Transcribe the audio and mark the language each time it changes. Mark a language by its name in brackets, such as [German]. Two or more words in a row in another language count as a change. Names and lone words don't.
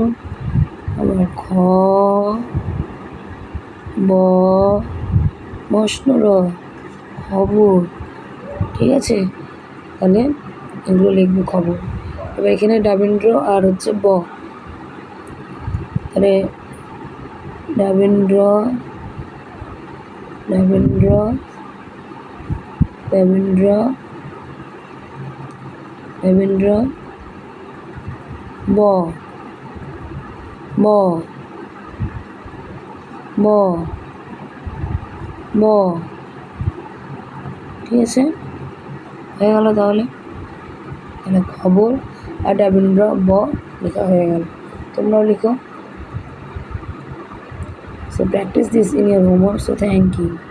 [Bangla] আবার খ ব বসন র, খবর। ঠিক আছে, তাহলে এগুলো লিখবে খবর। এবার এখানে ডাবেন্দ্র আর হচ্ছে ব, তাহলে ডাবেন্দ্র ডাবেন্দ্র ডাবেন্দ্র ডাবেন্দ্র ব ব ব ব। ঠিক আছে, হয়ে গেল। তাহলে খবর আর ডাবেন্দ্র ব লেখা হয়ে গেল। তোমরাও লিখো। [English] So practice this in your homework. So thank you.